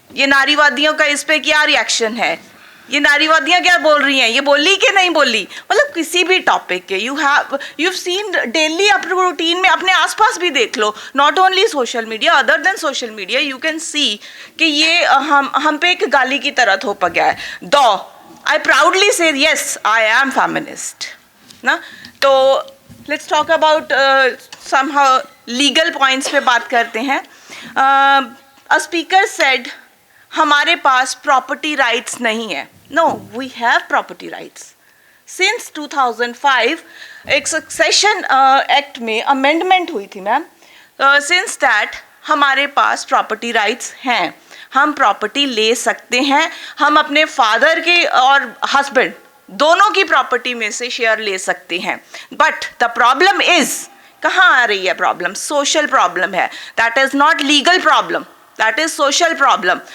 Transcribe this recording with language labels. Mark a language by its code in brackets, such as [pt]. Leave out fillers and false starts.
[hi] ये नारीवादियों का इस पे क्या रिएक्शन है, ये नारीवादियाँ क्या बोल रही हैं, ये बोली कि नहीं बोली, मतलब किसी भी टॉपिक के यू सीन डेली अपने रूटीन में, अपने आसपास भी देख लो, [en] not only social media, other than social media, you can see [hi] कि ये हम पे एक गाली की तरह थोपा गया है. [en] दो I proudly say yes, I am feminist. [hi] ना, तो [en] let's talk about somehow legal points [hi] पे बात करते हैं. [en] A speaker said [hi] हमारे पास [en] property rights [hi] नहीं है. [en] No, we have property rights. [hi] Since 2005 एक succession act में amendment हुई थी मैम. [en] Since that [hi] हमारे पास [en] property rights हैं. [hi] हम प्रॉपर्टी ले सकते हैं, हम अपने फादर के और हस्बैंड दोनों की प्रॉपर्टी में से शेयर ले सकते हैं. [en] but the problem is, [hi] कहाँ आ रही है प्रॉब्लम? [en] Social problem है. That is not legal problem, that is social problem.